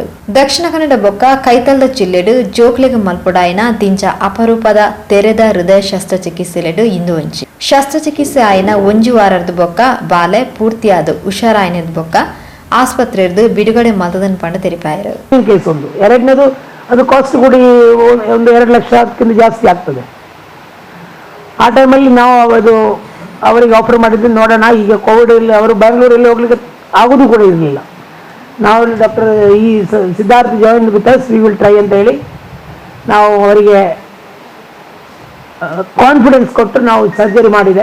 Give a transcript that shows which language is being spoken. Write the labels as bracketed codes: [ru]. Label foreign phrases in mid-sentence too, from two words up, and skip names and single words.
[tcy] ದಕ್ಷಿಣ ಕನ್ನಡ ಬೊಕ್ಕ ಕೈತಲ್ದ ಜಿಲ್ಲೆಡು ಜೋಕ್ಲೆಗ್ ಮಲ್ಪುಡಾಯಿನ ದಿಂಜ ಅಪರೂಪದ ತೆರೆದ ಹೃದಯ ಶಸ್ತ್ರಚಿಕಿತ್ಸೆಲೆಡು ಇಂದು ಒಂಚಿ ಶಸ್ತ್ರಚಿಕಿತ್ಸೆ ಆಯಿನ 1 ವಾರದ ಬೊಕ್ಕ ಬಾಲೆ ಪೂರ್ತಿಯಾದ ಹುಷಾರಾಯಿನದ ಬೊಕ್ಕ ಆಸ್ಪತ್ರೆಯದು ಬಿಡುಗಡೆ ಮತದನ್ ಪಂಡ ತೆರಿಪಾಯರು. [kn] ಕೇಸ್ ಒಂದು ಎರಡನೇದು ಅದು ಕಾಸ್ಟ್ ಕೂಡಿ ಒಂದು 2 ಲಕ್ಷಕ್ಕಿಂತ ಜಾಸ್ತಿ ಆಗ್ತದೆ. ಆ ಟೈಮಲ್ಲಿ ನಾವು ಅದು ಅವರಿಗೆ ಆಫರ್ ಮಾಡಿದ್ದು ನೋಡೋಣ. ಈಗ ಕೋವಿಡ್ ಇಲ್ಲಿ ಅವರು ಬ್ಯಾಂಗ್ಳೂರಲ್ಲಿ ಹೋಗ್ಲಿಕ್ಕೆ ಆಗೋದು ಕೂಡ ಇರಲಿಲ್ಲ. ನಾವು ಡಾಕ್ಟರ್ ಈ ಸಿದ್ಧಾರ್ಥ [en] join with us we will try [kn] ಅಂತ ಹೇಳಿ ನಾವು ಅವರಿಗೆ ಕಾನ್ಫಿಡೆನ್ಸ್ ಕೊಟ್ಟು ನಾವು ಸರ್ಜರಿ ಮಾಡಿದೆ.